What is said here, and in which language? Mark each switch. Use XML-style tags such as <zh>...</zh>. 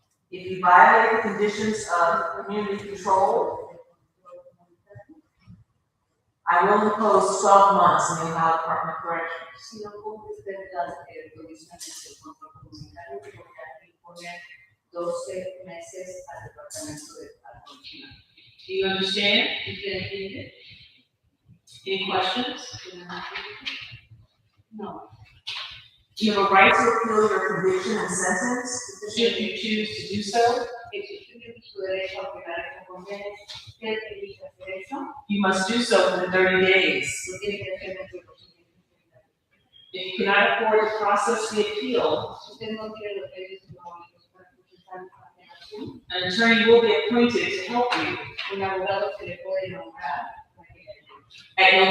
<en>If you violate the conditions of community control, I will impose 12 months in the Ohio Department of Corrections.</en> <es>Si no cumples las condiciones del control comunitario, poner 12 meses al departamento de corrección.</es> <en>Do you understand?</en> <es>¿Entiendes?</es> <en>Any questions? No. You have a right to appeal your conviction and sentence, should you choose to do so. If</en> <es>su derecho a apelar estos convenios. Usted elige hacer eso,</es> <en>You must do so within 30 days.</en> <es>lo tiene que hacer dentro de los siguientes 30 días.</es> <en>If you cannot afford to process the appeal,</en> <es>Si usted no tiene los medios económicos para procesar la apelación,</es> <en>an attorney will be appointed to help you</en> <es>un abogado se le puede nombrar para que le ayude,</es>